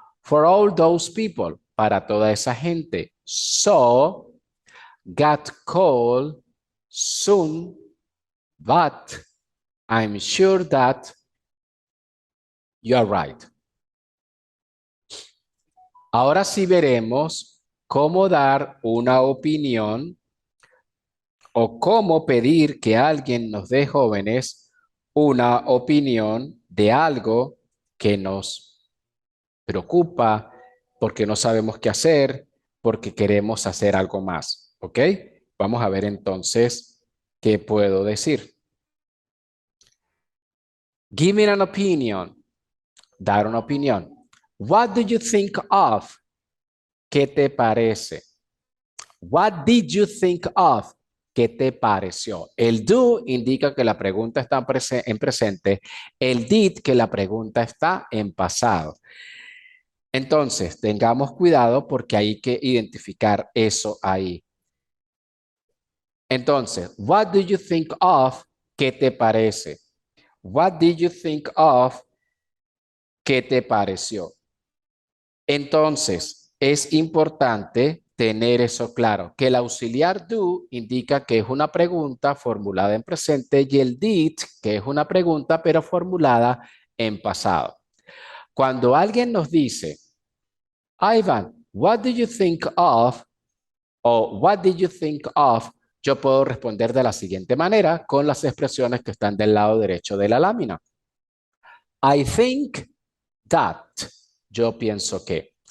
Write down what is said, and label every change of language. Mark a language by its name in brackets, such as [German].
[English] For all those people, [Spanish] para toda esa gente. [English] So, got cold soon, but I'm sure that you're right. [Spanish] Ahora sí veremos cómo dar una opinión o cómo pedir que alguien nos dé, jóvenes, una opinión de algo que nos preocupa, porque no sabemos qué hacer, porque queremos hacer algo más. ¿Ok? Vamos a ver entonces qué puedo decir. [English] Give me an opinion. [Spanish] Dar una opinión. [English] What do you think of? [Spanish] ¿Qué te parece? [English] What did you think of? [Spanish] ¿Qué te pareció? El do indica que la pregunta está en presente. El did que la pregunta está en pasado. Entonces, tengamos cuidado porque hay que identificar eso ahí. [English] Entonces, what do you think of? [Spanish] ¿Qué te parece? [English] What did you think of? [Spanish] ¿Qué te pareció? Entonces, es importante tener eso claro, que el auxiliar do indica que es una pregunta formulada en presente y el did, que es una pregunta pero formulada en pasado. Cuando alguien nos dice, [English] Ivan, what do you think of? O what did you think of? [Spanish] yo puedo responder de la siguiente manera con las expresiones que están del lado derecho de la lámina. [English] I think that. [Spanish] Yo pienso que.